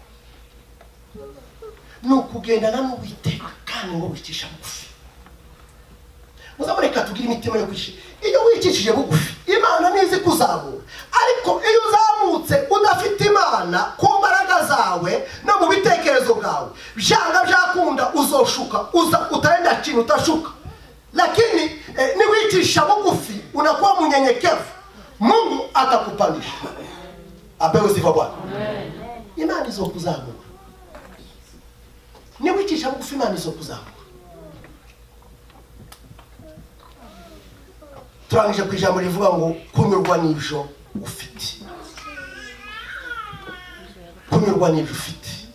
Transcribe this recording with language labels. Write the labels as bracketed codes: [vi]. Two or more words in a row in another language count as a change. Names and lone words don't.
[rn] Ni ukugendana n'Uwiteka kandi ngo wicisha bugufi. Muzamureka tugire imitima yo kwishyira. Iyo wicishije bugufi, Imana nizi kuzamura. Ariko iyo uzamutse udafite Imana ku mbaraga zawe no mu bitekerezo bwawe, byanga byakunda uzoshuka, [sw] utaenda chini utashuka. Lakini [rn] niwicisha bugufi, [sw] unakuwa mnyenyekevu, Mungu atakupandisha. Apewe sifa Bwana. [rn] Imana izokuzamura. Niwicisha bugufi, Imana izokuzamura. Turangije ku ijambo rivuga ngo kunyurwa n'ibyo ufite. Kunyurwa n'ibyo ufite.